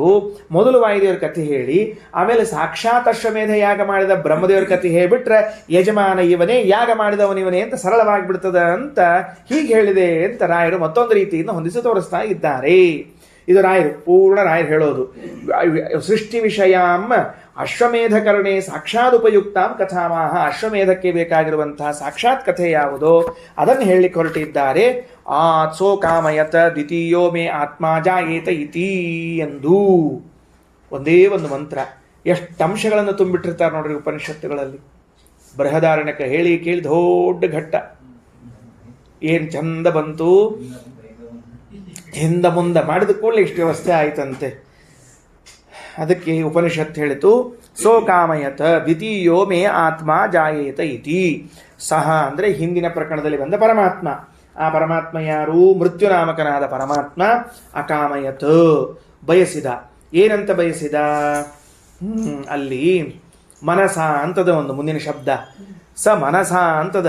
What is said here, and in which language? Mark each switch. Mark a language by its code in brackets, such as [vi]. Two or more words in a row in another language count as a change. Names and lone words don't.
[kn] ಮೊದಲು ವಾಯುದೇವ್ರ ಕಥೆ ಹೇಳಿ ಆಮೇಲೆ ಸಾಕ್ಷಾತ್ ಅಶ್ವಮೇಧ ಯಾಗ ಮಾಡಿದ ಬ್ರಹ್ಮದೇವ್ರ ಕಥೆ ಹೇಳಿಬಿಟ್ರೆ ಯಜಮಾನ ಇವನೇ, ಯಾಗ ಮಾಡಿದವನಿವನೇ ಅಂತ ಸರಳವಾಗಿಬಿಡ್ತದ ಅಂತ ಹೀಗೆ ಹೇಳಿದೆ ಅಂತ ರಾಯರು ಮತ್ತೊಂದು ರೀತಿಯಿಂದ ಹೊಂದಿಸಿ ತೋರಿಸ್ತಾ ಇದ್ದಾರೆ. ಇದು ರಾಯರು ಹೇಳೋದು. [sa] ಸೃಷ್ಟಿ ವಿಷಯಾಂ ಅಶ್ವಮೇಧಕರಣೆ ಸಾಕ್ಷಾತ್ ಉಪಯುಕ್ತಾಂ ಕಥಾಮಹ. [kn] ಅಶ್ವಮೇಧಕ್ಕೆ ಬೇಕಾಗಿರುವಂತಹ ಸಾಕ್ಷಾತ್ ಕಥೆ ಯಾವುದೋ ಅದನ್ನು ಹೇಳಲಿಕ್ಕೆ ಹೊರಟಿದ್ದಾರೆ. [sa] ಸೋಕಾಮಯತ ದ್ವಿತೀಯೋ ಮೇ ಆತ್ಮ ಜಾಯೇತ ಇತಿ [kn] ಎಂದು ಒಂದೇ ಒಂದು ಮಂತ್ರ ಎಷ್ಟು ಅಂಶಗಳನ್ನು ತುಂಬಿಟ್ಟಿರ್ತಾರೆ ನೋಡ್ರಿ ಉಪನಿಷತ್ತುಗಳಲ್ಲಿ. ಬೃಹದಾರಣ್ಯಕ ಹೇಳಿ ಕೇಳಿ ದೊಡ್ಡ ಘಟ್ಟ ಏನ್ ಚಂದ ಬಂತು. ಹಿಂದ ಮುಂದೆ ಮಾಡಿದ ಕೂಡಲೇ ಇಷ್ಟು ವ್ಯವಸ್ಥೆ ಆಯ್ತಂತೆ. ಅದಕ್ಕೆ ಉಪನಿಷತ್ತು ಹೇಳಿತು, [sa] ಸೋ ಕಾಮಯತ ದ್ವಿತೀಯೋ ಮೇ ಆತ್ಮ ಜಾಯೇತ ಇತಿ. [kn] ಸಹ ಅಂದರೆ ಹಿಂದಿನ ಪ್ರಕರಣದಲ್ಲಿ ಬಂದ ಪರಮಾತ್ಮ. ಆ ಪರಮಾತ್ಮ ಯಾರು? ಮೃತ್ಯುನಾಮಕನಾದ ಪರಮಾತ್ಮ. ಅಕಾಮಯತ ಬಯಸಿದ. ಏನಂತ ಬಯಸಿದ? ಅಲ್ಲಿ ಮನಸ ಅಂತದ ಒಂದು ಮುಂದಿನ ಶಬ್ದ. [sa] ಸ ಮನಸ ಅಂತದ.